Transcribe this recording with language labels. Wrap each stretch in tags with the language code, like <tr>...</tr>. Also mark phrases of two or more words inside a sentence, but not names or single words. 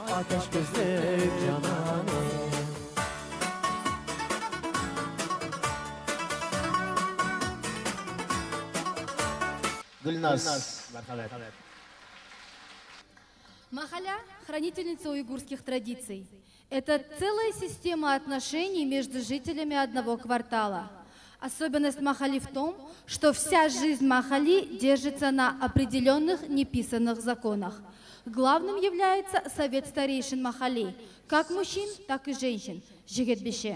<tr>ateş gözlü cananım.</tr> <ru>Гүлназ. Махаля – хранительница уйгурских традиций. Это целая система отношений между жителями одного квартала. Особенность Махали в том, что вся жизнь Махали держится на определенных неписанных законах. Главным является совет старейшин Махали, как мужчин, так и женщин, жигет-беше.</ru>